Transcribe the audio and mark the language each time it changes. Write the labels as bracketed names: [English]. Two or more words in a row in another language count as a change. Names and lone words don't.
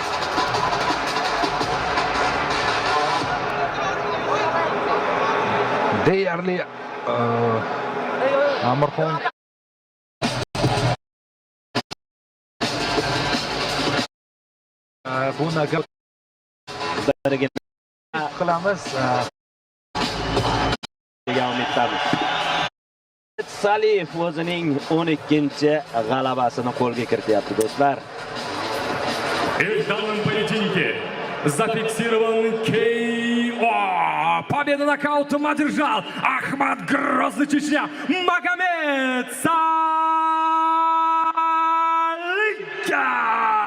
[Uzbek] Deyarli Amirxon bu nokaut qilamiz. Saliev o'zining 12-g'alabasini qo'lga kirityapti do'stlar. [Russian] И в данном поединке зафиксирован КО. Победу нокаутом одержал Ахмат Грозный, Чечня. Магомед Салихов.